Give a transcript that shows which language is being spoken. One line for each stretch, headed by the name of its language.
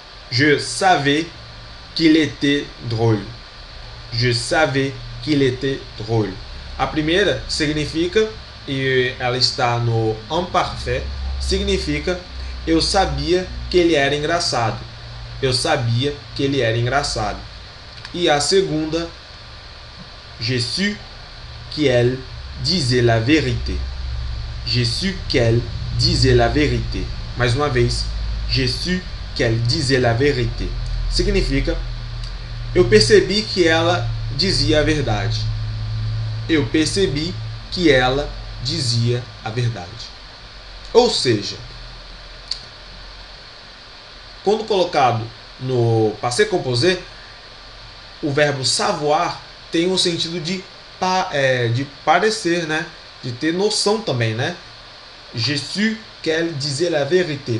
French: Je savais qu'il était drôle. Je savais qu'il était drôle.
Portuguese: A primeira significa, e ela está no imparfait, significa eu sabia que ele era engraçado. Eu sabia que ele era engraçado. E a segunda,
French: j'ai su qu'elle disait la vérité. J'ai su qu'elle disait la vérité.
Portuguese: Mais uma vez,
French: j'ai su qu'elle disait la vérité.
Portuguese: Significa eu percebi que ela dizia a verdade. Eu percebi que ela dizia a verdade. Ou seja, quando colocado no passé composé, o verbo savoir tem um sentido de parecer, né? De ter noção também, né?
French: J'ai su qu'elle disait la vérité.